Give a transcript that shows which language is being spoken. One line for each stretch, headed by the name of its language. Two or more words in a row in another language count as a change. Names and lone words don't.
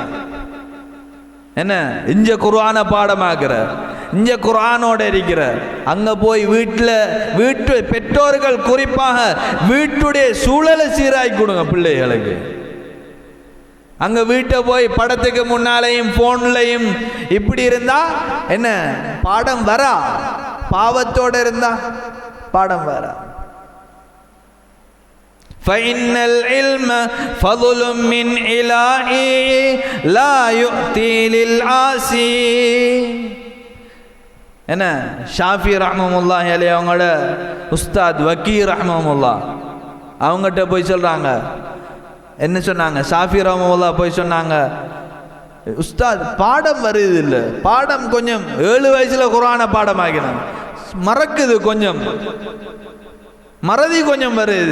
Tamil: என்ன இஞ்ச குர்ஆனை பாடமாக்குற, இஞ்ச குர்ஆனோட இருக்கிற, அங்க போய் வீட்டு பெற்றோர்கள் குறிப்பாக வீட்டுடைய சூழலை சீராக்கி கொடுங்க பிள்ளைகளுக்கு. அங்க வீட்டை போய் படத்துக்கு முன்னாலையும் போன்லையும் இப்படி இருந்தா என்ன பாடம் வரா? பாவத்தோட இருந்தா பாடம் வரா.
Arabic: فإن العلم فضل من إلهي لا يؤتي للعاصي.
Tamil: என்ன ஷாஃபி
Arabic: رحمة الله عليه
Tamil: அவங்களோட உஸ்தாத் வக்கீ ரஹ்மத்துல்லாஹ் அவங்ககிட்ட போய் சொல்றாங்க, என்ன சொன்னாங்க? ஷாஃபி ரஹ்மத்துல்லாஹ் போய் சொன்னாங்க, உஸ்தாத் பாடம் வருது இல்லை, பாடம் கொஞ்சம் 7 வயசுல குர்ஆனை பாடமாக்கினாங்க, மறக்குது, கொஞ்சம் மறதி கொஞ்சம் வருது.